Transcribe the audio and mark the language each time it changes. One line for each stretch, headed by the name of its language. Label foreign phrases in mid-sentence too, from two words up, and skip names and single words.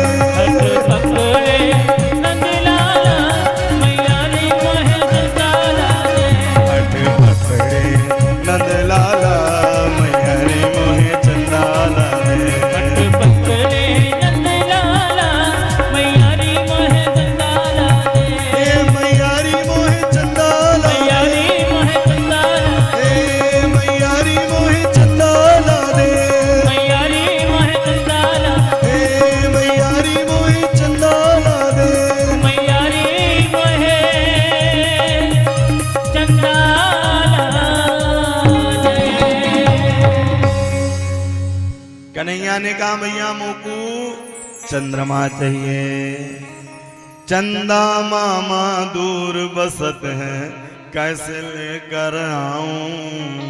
Hindi: हट पकड़े नंद लाला मैया रे मोहे चंदाला दे, हट पकड़े नंद लाला मैया री मोहे चंदाला दे, हट पकड़े नंद लाला मैया रे मोहे चंदाला दे, मैया री मोहे चंदाला, मैया रे मोहे चंदाला, मैया री मोहे चंदाला दे, मैया रे मोहे चंदाला, मैया री मोहे चंदाला दे, मैया रे मोहे चंदाला दे।
Braj: कन्हैया ने कहा मैया मोकू चंद्रमा चाहिए।
Hindi: चंदा मामा दूर बसत है, कैसे लेकर आऊं?